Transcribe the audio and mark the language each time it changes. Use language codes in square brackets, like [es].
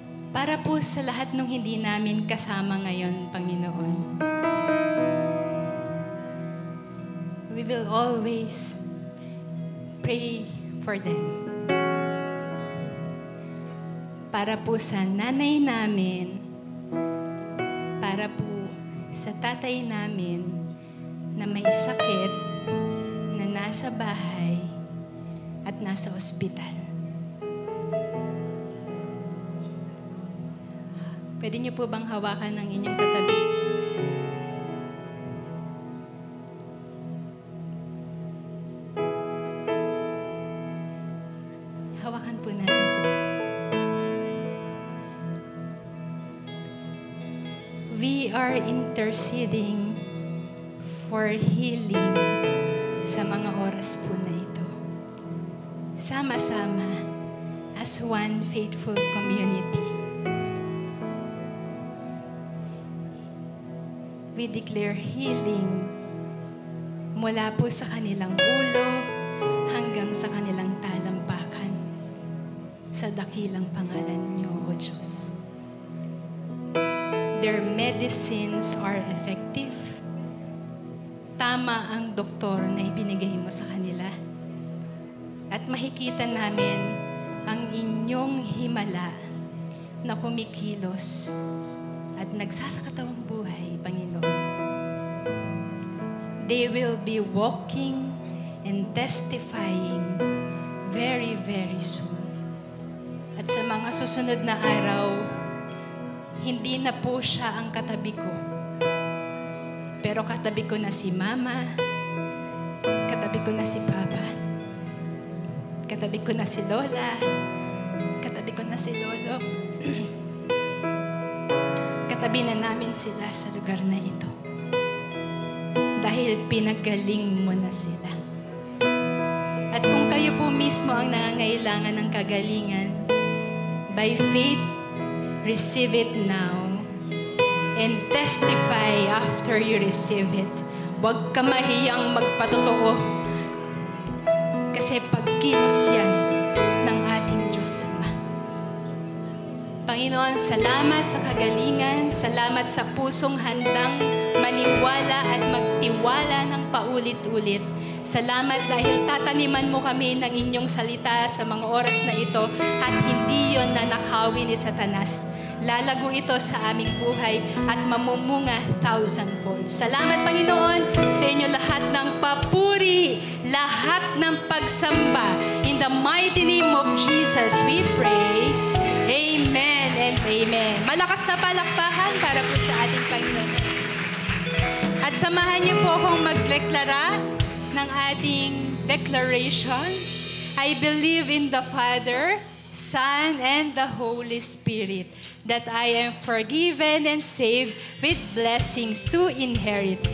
[tl] Para po sa lahat ng hindi namin kasama ngayon, Panginoon. [en] We will always pray for them. [tl] Para po sa nanay namin, para po sa tatay namin na may sakit, na nasa bahay at nasa ospital. Pwede niyo po bang hawakan ang inyong katabi? Hawakan po natin sila. [en] We are interceding for healing [tl] sa mga oras po na ito. Sama-sama [en] as one faithful community. We declare healing [tl] mula po sa kanilang ulo hanggang sa kanilang talampakan. Sa dakilang pangalan niyo, O Diyos. [en] Their medicines are effective. [tl] Tama ang doktor na ibinigay mo sa kanila. At makikita namin ang inyong himala na kumikilos at nagsasakatawang buhay, Panginoon. [en] They will be walking and testifying very, very soon. [tl] At sa mga susunod na araw, hindi na po siya ang katabi ko. Pero katabi ko na si Mama, katabi ko na si Papa, katabi ko na si Lola, katabi ko na si Lolo. Katabi na namin sila sa lugar na ito. Dahil pinagaling mo na sila. At kung kayo po mismo ang nangangailangan ng kagalingan, [en] by faith, receive it [tl] now and testify after you receive it. Huwag ka mahiyang magpatotoo. Kasi pagkilos yan ng ating Diyos Ama. Panginoon, salamat sa kagalingan, salamat sa pusong handang maniwala at magtiwala ng paulit-ulit. Salamat dahil tataniman mo kami ng inyong salita sa mga oras na ito at hindi yon nanakawin ni Satanas. Lalago ito sa aming buhay at mamumunga 1,000-fold. Salamat, Panginoon, sa inyo lahat ng papuri, lahat ng pagsamba. [en] In the mighty name of Jesus, we pray. [tl] Amen and amen. Malakas na palakpakan para po sa ating Panginoon Jesus. At samahan niyo po akong magdeklara ng ating declaration. [en] I believe in the Father, Son, and the Holy Spirit, that I am forgiven and saved with blessings to inherit.